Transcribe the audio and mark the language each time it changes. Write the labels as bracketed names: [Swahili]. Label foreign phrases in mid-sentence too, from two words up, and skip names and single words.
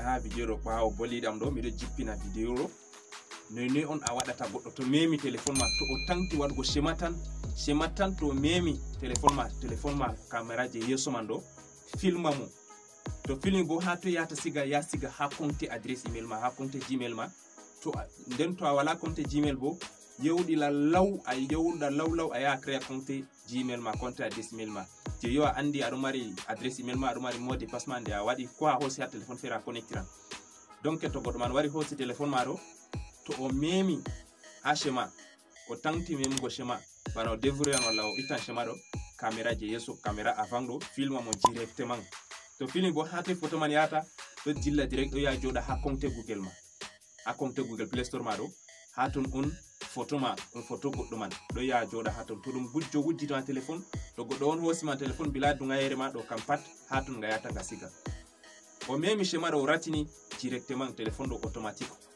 [Fula] ha video ro bawo bolidam do mi do jippina video ro none on a wadata goddo to memi téléphone ma to o tanki wadgo shematan to memi téléphone ma caméra je yeso man do filma mo to film bo ha to yata siga ha [French] compte adresse email [Fula] ma ha compte gmail ma to den to wala compte gmail bo yewdi la law ay yewda law aya [French] créer compte [Fula] gmail ma [French] compte adresse email [Fula] ma je yo andi ado mari [French] adresse email [Fula] ma ado mari [French] mot de passe [Fula] ma de a wadi ko a hosi ha téléphone fera connectiran. Donc to goddo man wari hosi téléphone ma do to o memi ha shema o tanti memugo shema bana o dévouer wala o itan shema do caméra je yeso [French] caméra avant [Fula] do filma mo directement to film bo ha te photo man yata do dilla direct do ya joda ha compte Google ma ha compte Google Play Store ma do ha ton on photo ma on photo goddo man do ya joda ha ton to dum bujjo wujji to téléphone to goddo on hosi ma téléphone bila du ngayere ma do kam pat ha ton ngayata ga siga o memi shema do ratini [French] directement téléphone [Fula] do automatique